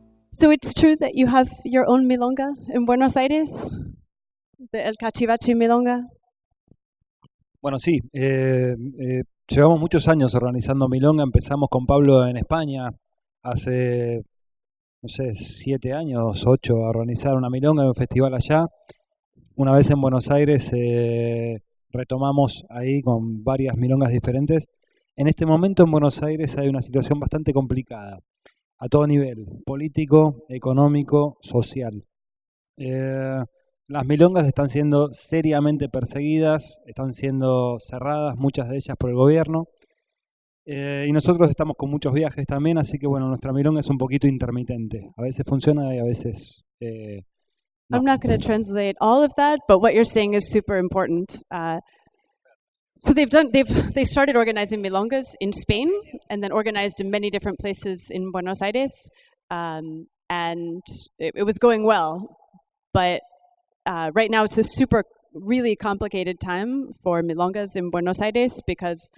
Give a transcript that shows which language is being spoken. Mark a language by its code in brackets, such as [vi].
[en] So it's true that you have your own milonga in Buenos Aires, the El Cachivache milonga. [es] Bueno, sí, llevamos muchos años organizando milonga. Empezamos con Pablo en España hace, no sé, 7 años, 8, a organizar una milonga en un festival allá. Una vez en Buenos Aires retomamos ahí con varias milongas diferentes. En este momento en Buenos Aires hay una situación bastante complicada, a todo nivel, político, económico, social. Las milongas están siendo seriamente perseguidas, están siendo cerradas, muchas de ellas por el gobierno. Y nosotros estamos con muchos viajes también, así que bueno, nuestra milonga es un poquito intermitente. A veces funciona y a veces no. [en] I'm not going to translate all of that, but what you're saying is super important. So they started organizing milongas in Spain and then organized in many different places in Buenos Aires, and it was going well. But right now it's a really complicated time for milongas in Buenos Aires because